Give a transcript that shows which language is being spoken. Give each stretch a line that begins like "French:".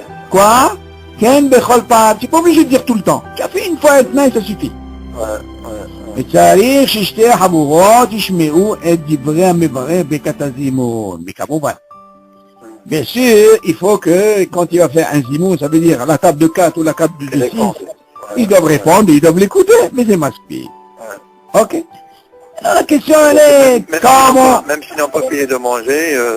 French: Quoi? Tu n'es pas obligé de dire tout le temps. Tu as fait une fois un tnaï, ça suffit.
Hebrew: וצריך ששתי החבורות ישמעו את דברי המברר ברכת הזימון, וכמובן.
French: Bien sûr, il faut que quand il va faire un zimoun, ça veut dire la table de 4 ou la table de 6, ils doivent répondre, ils doivent l'écouter, mais c'est masqué. Ok. Alors la question elle est, comment... Même s'ils n'ont pas fini de manger,